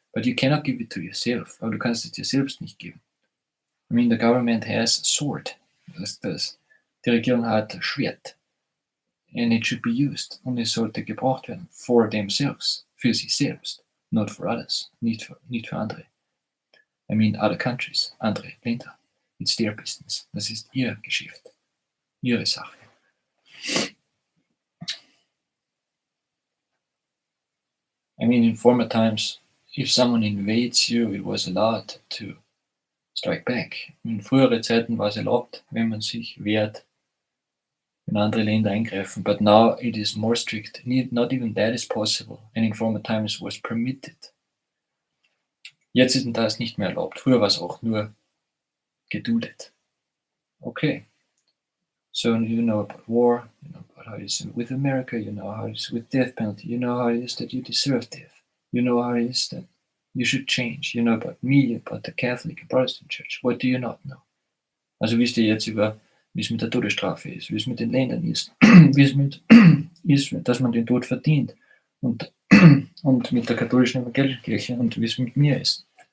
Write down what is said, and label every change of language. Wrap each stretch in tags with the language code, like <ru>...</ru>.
<en>But you cannot give it to yourself,</en> <de>aber du kannst es dir selbst nicht geben.</de> <en>I mean, the government has a sword.</en> <de>Die Regierung hat ein Schwert.</de> <en>And it should be used.</en> <de>Und es sollte gebraucht werden.</de> <en>For themselves.</en> <de>Für sich selbst.</de> <en>Not for others.</en> <de>Nicht für andere.</de> <en>I mean, other countries.</en> <de>Andere Länder.</de> <en>It's their business.</en> <de>Das ist ihr Geschäft. Ihre Sache.</de> <en>I mean, in former times, if someone invades you, it was allowed to strike back.</en> <de>In früheren Zeiten war es erlaubt, wenn man sich wehrt, wenn andere Länder eingreifen.</de> <en>But now it is more strict. Not even that is possible. And in former times it was permitted.</en> <de>Jetzt ist das nicht mehr erlaubt. Früher war es auch nur geduldet.</de> <en>Okay. So you know about war, you know about how it is with America, you know how it is with death penalty, you know how it is that you deserve death, you know how it is that you should change, you know about me, about the Catholic and Protestant Church. What do you not know?</en> <de>Also wisst ihr jetzt wie es mit der Todesstrafe ist, wie es mit den Ländern ist, wie es ist, dass man den Tod verdient und mit der katholischen evangelischen Kirche und wie es mit mir ist.</de>